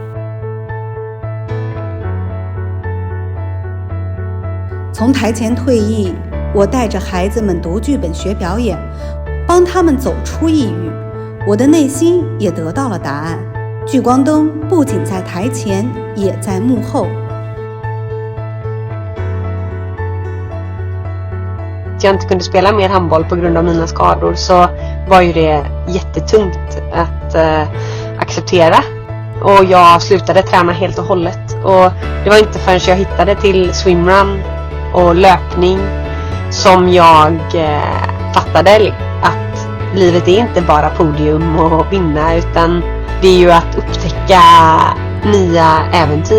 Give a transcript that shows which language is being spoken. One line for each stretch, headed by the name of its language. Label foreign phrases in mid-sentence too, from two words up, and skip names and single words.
Chinese: 从台前退役，我带着孩子们读剧本学表演，帮他们走出抑郁，我的内心也得到了答案。聚光灯不仅在台前，也在幕后。
Swedish: Jag inte kunde spela mer handboll på grund av mina skador, så var ju det jättetungt att acceptera. Och jag slutade träna helt och hållet. Och det var inte förrän jag hittade till swimrun och löpning som jag fattade att livet är inte bara podium och vinna, utan det är ju att upptäcka nya äventyr.